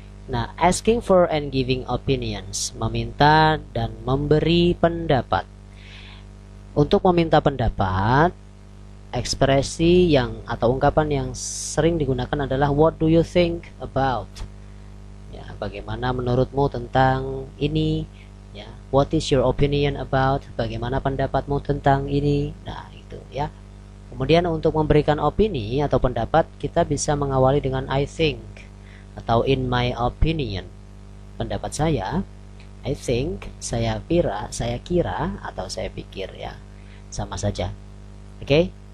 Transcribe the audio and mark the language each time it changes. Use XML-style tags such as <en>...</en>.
<id>Nah,</id> <en>asking for and giving opinions,</en> <id>meminta dan memberi pendapat. Untuk meminta pendapat, ekspresi yang atau ungkapan yang sering digunakan adalah</id> <en>what do you think about?</en> <id>Ya, bagaimana menurutmu tentang ini?</id> <en>Ya, what is your opinion about?</en> <id>Bagaimana pendapatmu tentang ini? Nah, itu ya. Kemudian untuk memberikan opini atau pendapat, kita bisa mengawali dengan I think atau</id> <en>in my opinion.</en> <id>Pendapat saya, I think, saya kira atau saya pikir ya. Sama saja. Oke.</id>